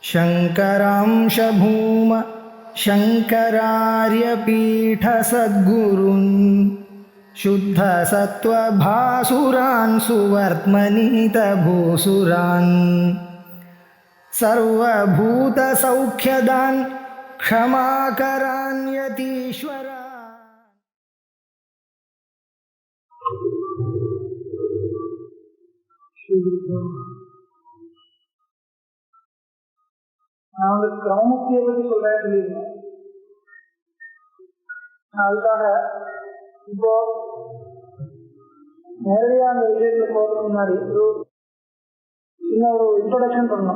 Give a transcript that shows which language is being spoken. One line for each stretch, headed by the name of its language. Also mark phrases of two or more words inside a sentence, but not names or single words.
Sanskrit: शङ्करांश भूम शङ्करार्यपीठसद्गुरून् शुद्धसत्त्वभासुरान् सुवर्त्मनीतभूसुरान् सर्वभूतसौख्यदान् क्षमाकरान् यतीश्वरान्.
Tamil: நான் வந்து கிரமமுக்தியை பற்றி சொல்லியிருந்தேன். அதுக்காக இப்போ நேரடியாக அந்த விஷயத்துல போகிறதுக்கு முன்னாடி சின்ன ஒரு இன்ட்ரோடக்ஷன் பண்ணணும்.